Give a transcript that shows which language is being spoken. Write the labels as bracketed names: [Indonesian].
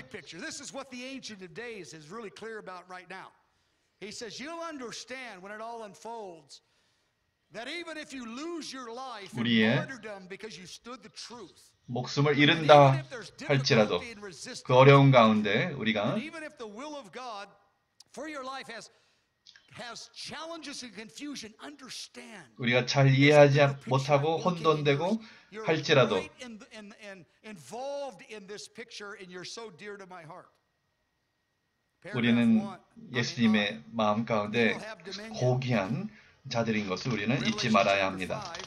[English] This is what the Ancient of Days is really clear about right now. He says you'll understand when it all unfolds that even if you lose your life in [Korean] 우리의 [English] martyrdom because you stood the truth, [Korean] 목숨을 잃은다 할지라도 그 어려운 가운데 우리가 [English] even if the will of God for your life has challenges and confusion, understand. [Korean] 우리가 잘 이해하지 못하고 혼돈되고 할지라도 [English] involved in this picture and you're so dear to my heart. [Korean] 우리는 예수님의 마음 가운데 고귀한 자들인 것을 우리는 잊지 말아야 합니다.